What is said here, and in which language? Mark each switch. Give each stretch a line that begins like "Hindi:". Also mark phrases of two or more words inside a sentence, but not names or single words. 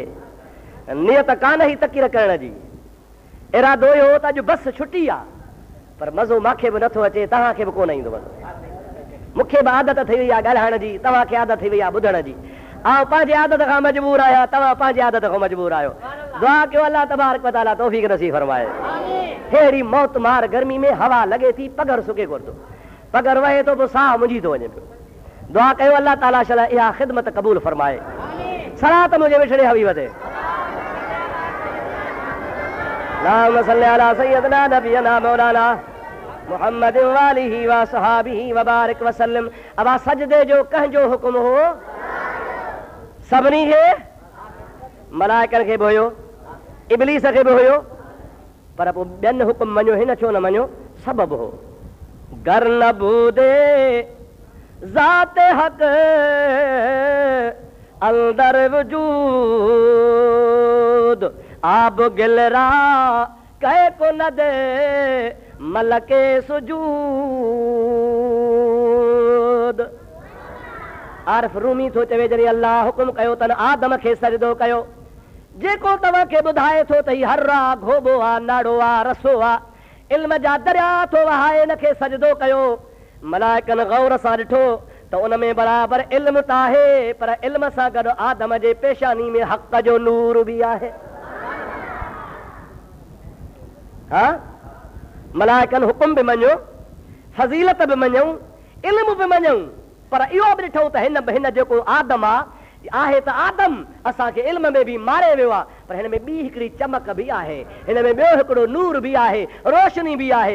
Sindhi: नियत कान ई तकीर करण जी, इरादो इहो हो त अॼु बसि छुटी आहे, पर मज़ो मूंखे बि नथो अचे, तव्हांखे बि कोन ईंदो मज़ो। मूंखे बि आदत थी वई आहे ॻाल्हाइण जी, तव्हांखे आदत थी वई आहे ॿुधण जी। आउं पंहिंजी आदत खां मजबूर आहियां, तव्हां पंहिंजी आदत खां मजबूर आहियो। दुआ कयो
Arabic: الله تبارك وتعالى
Sindhi: तौफ़ीक़ नसीब फरमाए। अहिड़ी मौत मार गर्मी में हवा लॻे थी, पगर सुके कोन थो। पगर वहे तो साह मुंझी तो वञे पियो। दुआ कयो
Arabic: الله تعالى
Sindhi: शला इहा ख़िदमत क़बूल फरमाए। सलात मुंहिंजे विछड़े हबीब ते
Arabic: اللهم صل على سيدنا نبينا مولانا محمد و آله و صحابه و بارك و سلم.
Sindhi: अब सजदे जो कंहिंजो हुकुम हो? सभिनी खे, मलाइकनि खे बि हुयो, इब्लीस खे बि हुयो, पर पोइ ॿियनि हुकुम मञियो, हिन छो न मञियो? सबबु हो।
Persian: گر نه بودی ذات حق اندر وجود آب گل را کی کو نه دی ملک سجود.
Sindhi: आरिफ रूमी थो चवे जॾहिं अल्लाह हुकुम कयो तन आदम खे सजदो कयो, जेको तव्हांखे ॿुधाए थो त ही हर आ, घोबो आ, नाड़ो आ, रसो आ, इल्म जा दरिया थो वहाए, हिनखे सजदो कयो। मलाइकनि गौर सां ॾिठो त उन में बराबरि इल्म त आहे, पर इल्म सां गॾु आदम जे पेशानी में हक़ जो नूर बि आहे। हा, मलाइकनि हुकुम बि मञियो, फज़ीलत बि मञूं, इल्म बि मञूं, पर इहो बि ॾिठो त हिन जेको आदम आहे त आदम असांखे इल्म में बि मारे वियो आहे, पर हिन में ॿी हिकिड़ी चमक बि आहे, हिन में ॿियो हिकिड़ो नूर बि आहे, रोशनी बि आहे।